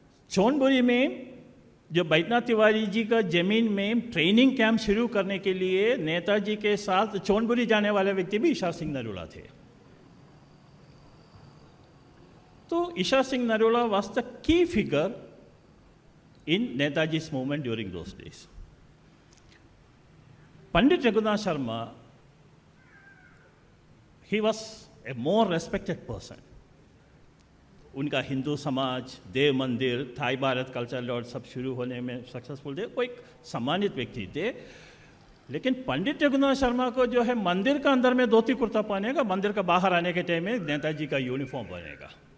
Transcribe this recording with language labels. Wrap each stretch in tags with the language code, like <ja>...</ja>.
<hi>चौनबुरी में जो बैद्यनाथ तिवारी जी का जमीन में ट्रेनिंग कैंप शुरू करने के लिए नेताजी के साथ चौनबुरी जाने वाले व्यक्ति भी इशार सिंह नरोला थे।</hi> <en>तो Ishar Singh Narola was the key figure in Netaji's movement during those days. Pandit Raghunath Sharma, he was a more respected person.</en> <hi>उनका हिंदू समाज, देव मंदिर, थाई भारत कल्चर लॉर्ड सब शुरू होने में सक्सेसफुल थे। वो एक सम्मानित व्यक्ति थे। लेकिन पंडित रघुनाथ शर्मा को जो है मंदिर का अंदर में धोती कुर्ता पहनेगा, मंदिर का बाहर आने के टाइम में नेताजी का यूनिफॉर्म बनेगा।</hi>